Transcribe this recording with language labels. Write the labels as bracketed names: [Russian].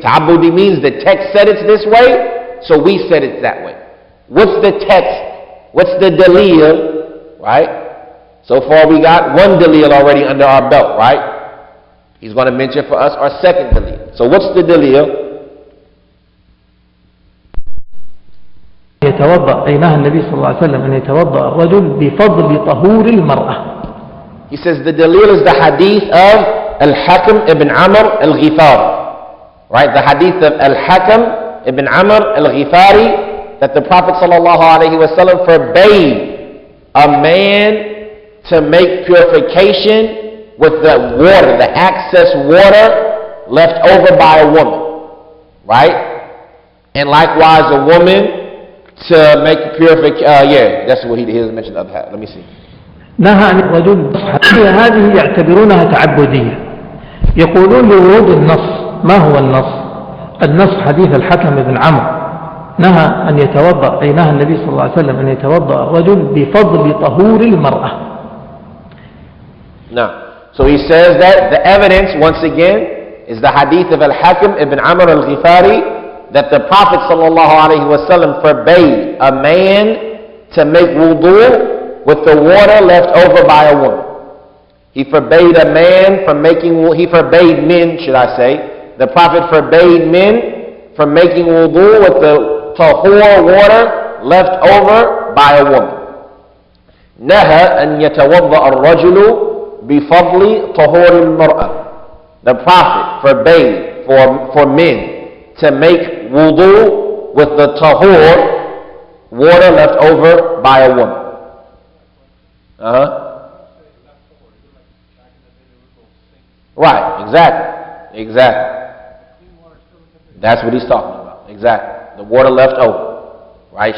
[English] Ta'abbudi means the text said it's this way, so we said it's that way. What's the text? What's the daleel? Right? So far we got one daleel already under our belt, right? He's going to mention for us our second daleel. So what's the daleel? [Arabic] يتوضأ أي نهى النبي صلى الله عليه وسلم أن يتوضأ الرجل بفضل طهور المرأة. [English] He says the daleel is the hadith of Al-Hakim ibn Amr al-Ghifari. Right? The hadith of Al-Hakim ibn Amr al-Ghifari that the Prophet sallallahu alaihi wasallam forbade a man to make purification with the water, the excess water left over by a woman. Right? And likewise a woman to make purification, that's what he has mentioned. Let me see. [Arabic] نهى عن الرجل. هذه يعتبرونها تعبدية. يقولون لورود النص. ما هو النص؟ النص حديث الحكم بن عمرو. نهى أن يتوضأ أي نهى النبي صلى الله عليه وسلم أن يتوضأ الرجل بفضل طهور المرأة. [English] Now, so he says that the evidence once again is the hadith of Al-Hakim ibn Amr al-Ghifari that the Prophet ﷺ forbade a man to make wudu with the water left over by a woman. He forbade a man from he forbade men, should I say. The Prophet forbade men from making wudu with the tahur water left over by a woman. [Arabic] نهى أن يتوضأ الرجل بفضل طهور المرأة. [English] The Prophet forbade for men to make wudu with the tahur, water left over by a woman. Right, exactly. That's what he's talking about. Exactly. The water left over. Right?